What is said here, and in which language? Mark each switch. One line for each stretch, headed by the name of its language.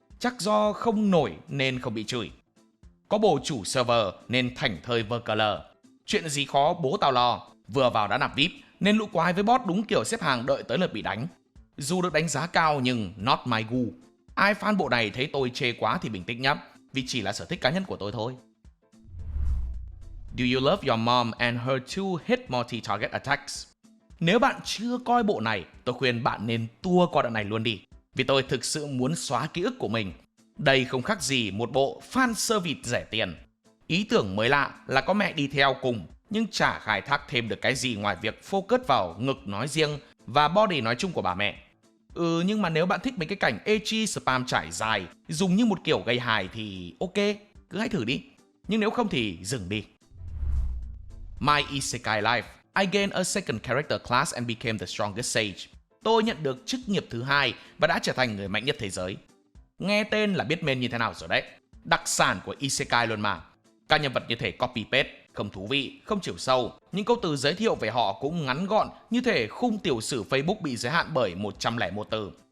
Vietnamese: Chắc do không nổi nên không bị chửi. Có bồ chủ server nên thảnh thơi vơ cờ lờ. Chuyện gì khó bố tao lo. Vừa vào đã nạp VIP nên lũ quái với boss đúng kiểu xếp hàng đợi tới lượt bị đánh. Dù được đánh giá cao nhưng not my gu. Ai fan bộ này thấy tôi chê quá thì bình tĩnh nhé, vì chỉ là sở thích cá nhân của tôi thôi.
English: Do you love your mom and her two hit multi-target attacks?
Vietnamese: Nếu bạn chưa coi bộ này, tôi khuyên bạn nên tua qua đoạn này luôn đi, vì tôi thực sự muốn xóa ký ức của mình. Đây không khác gì một bộ fan service rẻ tiền. Ý tưởng mới lạ là có mẹ đi theo cùng, nhưng chả khai thác thêm được cái gì ngoài việc focus vào ngực nói riêng và body nói chung của bà mẹ. Nhưng mà nếu bạn thích mấy cái cảnh ecchi spam trải dài, dùng như một kiểu gây hài thì ok, cứ hãy thử đi. Nhưng nếu không thì dừng đi.
English: My Isekai Life. I gained a second character class and became the strongest sage.
Vietnamese: Tôi nhận được chức nghiệp thứ hai và đã trở thành người mạnh nhất thế giới. Nghe tên là biết main như thế nào rồi đấy. Đặc sản của Isekai luôn mà. Các nhân vật như thể copy-paste, không thú vị, không chiều sâu. Những câu từ giới thiệu về họ cũng ngắn gọn, như thể khung tiểu sử Facebook bị giới hạn bởi 101 từ.